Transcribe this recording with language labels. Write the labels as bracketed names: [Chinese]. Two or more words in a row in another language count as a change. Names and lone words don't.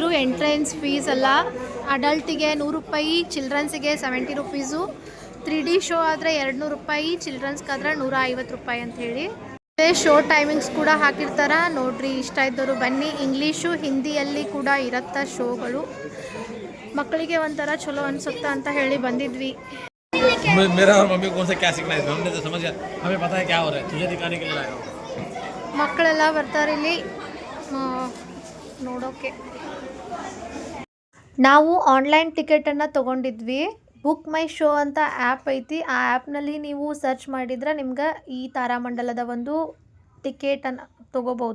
[English] entrance fees [Kannada] ಎಲ್ಲ ಅಡಲ್ಟಿಗೆ 100 ರೂಪಾಯಿ, ಚಿಲ್ಡ್ರನ್ಸಿಗೆ 70 ರೂಪೀಸು. 3D ಶೋ ಆದರೆ 200 ರೂಪಾಯಿ, ಚಿಲ್ಡ್ರನ್ಸ್ಗಾದ್ರೆ 150 ರೂಪಾಯಿ ಅಂತ ಹೇಳಿ. [English] show timings [Kannada] ಕೂಡ ಹಾಕಿರ್ತಾರ ನೋಡ್ರಿ. ಇಷ್ಟ ಇದ್ದವರು ಬನ್ನಿ. ಇಂಗ್ಲೀಷು ಹಿಂದಿಯಲ್ಲಿ ಕೂಡ ಇರತ್ತ ಶೋಗಳು. ಮಕ್ಕಳಿಗೆ ಒಂಥರ ಚಲೋ ಅನ್ಸುತ್ತಾ ಅಂತ ಹೇಳಿ ಬಂದಿದ್ವಿ. [Hindi] मेरा और मम्मी को से क्या सीखना है, हमने तो समझ गया, हमें पता है क्या हो रहा है, तुझे दिखाने के लिए लाया हूं. [Kannada] ಮಕ್ಕಳೆಲ್ಲ ಬರ್ತಾರೆ ಇಲ್ಲಿ ನೋಡೋಕೆ. ನಾವು ಆನ್ಲೈನ್ ಟಿಕೆಟನ್ನು ತೊಗೊಂಡಿದ್ವಿ. ಬುಕ್ ಮೈ ಶೋ ಅಂತ ಆ್ಯಪ್ ಐತಿ. ಆ ಆ್ಯಪ್ನಲ್ಲಿ ನೀವು ಸರ್ಚ್ ಮಾಡಿದ್ರೆ ನಿಮ್ಗೆ ಈ ತಾರಾಮಂಡಲದ ಒಂದು ಟಿಕೆಟನ್ನು ತೊಗೋಬೋದು.